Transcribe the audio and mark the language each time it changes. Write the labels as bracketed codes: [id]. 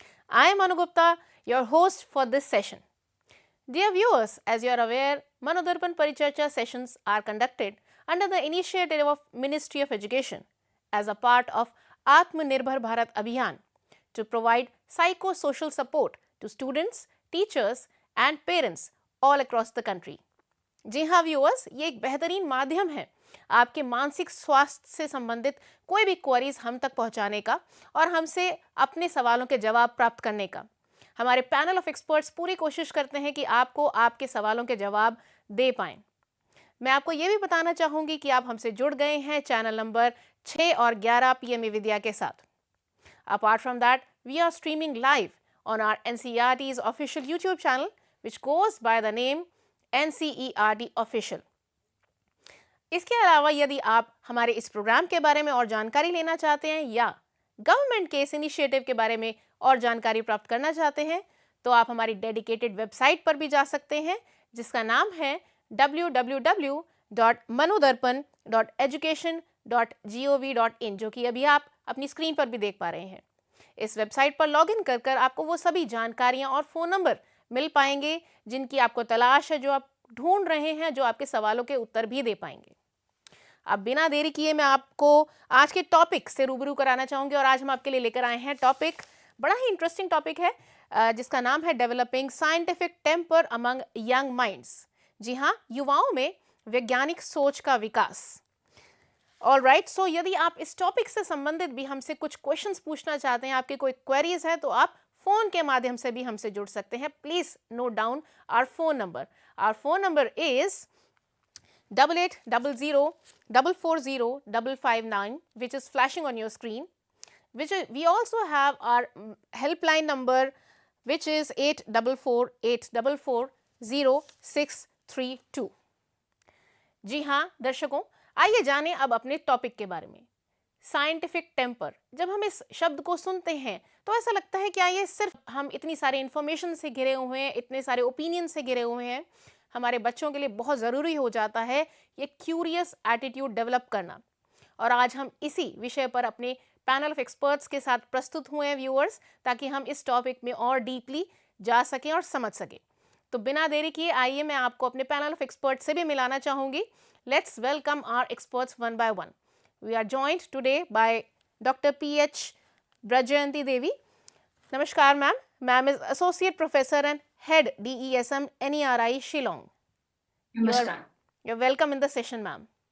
[en] I am Anu Gupta, your host for this session. Dear viewers, as you are aware, Manodarpan Paricharcha sessions are conducted under the initiative of Ministry of Education as a part of Atmanirbhar Bharat Abhiyan to provide psychosocial support to students, teachers and parents all across the country. [hi] जी हाँ viewers, ये एक बेहतरीन माध्यम है आपके मानसिक स्वास्थ्य से संबंधित कोई भी क्वेरीज हम तक पहुंचाने का और हमसे अपने सवालों के जवाब प्राप्त करने का। हमारे पैनल ऑफ एक्सपर्ट्स पूरी कोशिश करते हैं कि आपको आपके सवालों के जवाब दे पाएं। मैं आपको ये भी बताना चाहूँगी कि आप हमसे जुड़ गए हैं चैनल नंबर 6 और 11 PM eVidya के साथ। [en] Apart from that, we are streaming live on our NCERT's official YouTube channel which goes by the name NCERT Official. [hi] इसके अलावा यदि आप हमारे इस प्रोग्राम के बारे में और जानकारी लेना चाहते हैं या गवर्नमेंट के इस इनिशिएटिव के बारे में और जानकारी प्राप्त करना चाहते हैं तो आप हमारी डेडिकेटेड वेबसाइट पर भी जा सकते हैं जिसका नाम है www.manodarpan.education.gov.in, जो कि अभी आप अपनी स्क्रीन पर भी देख पा रहे हैं। इस वेबसाइट पर लॉगिन कर आपको वो सभी जानकारियां और फ़ोन नंबर मिल पाएंगे जिनकी आपको तलाश है, जो आप ढूंढ रहे हैं, जो आपके सवालों के उत्तर भी दे पाएंगे। अब बिना देरी किए मैं आपको आज के टॉपिक से रूबरू कराना चाहूँगी और आज हम आपके लिए लेकर आए हैं टॉपिक, बड़ा ही इंटरेस्टिंग टॉपिक है जिसका नाम है [en] Developing scientific temper among young minds. [hi] जी हाँ, युवाओं में वैज्ञानिक सोच का विकास। ऑलराइट, सो यदि आप इस टॉपिक से संबंधित भी हमसे कुछ क्वेश्चंस पूछना चाहते हैं, आपके कोई क्वेरीज है तो आप फोन के माध्यम से भी हमसे जुड़ सकते हैं। [en] Please note down our phone number. Our phone number is 8800-440-559 which is flashing on your screen. We also have our helpline number which is 844-844-0632. [hi] जी हाँ दर्शकों, आइए जानें अब अपने टॉपिक के बारे में। साइंटिफिक टेम्पर, जब हम इस शब्द को सुनते हैं तो ऐसा लगता है क्या ये सिर्फ हम इतनी सारी इंफॉर्मेशन से घिरे हुए हैं, इतने सारे ओपिनियन से घिरे हुए हैं। हमारे बच्चों के लिए बहुत ज़रूरी हो जाता है ये क्यूरियस एटीट्यूड डेवलप करना। और आज हम इसी विषय पर अपने पैनल ऑफ एक्सपर्ट्स के साथ प्रस्तुत हुए हैं व्यूअर्स, ताकि हम इस टॉपिक में और डीपली जा सकें और समझ सकें। तो बिना देरी किए आइए मैं आपको अपने पैनल ऑफ एक्सपर्ट्स से भी मिलाना चाहूँगी। [en] Let's welcome our experts one by one. We are joined today by Dr. P.H. Brajayanti Devi. Namaskar, ma'am. Ma'am is Associate Professor and Head DESM NERI Shillong. Namaskar. You're welcome in the session, ma'am.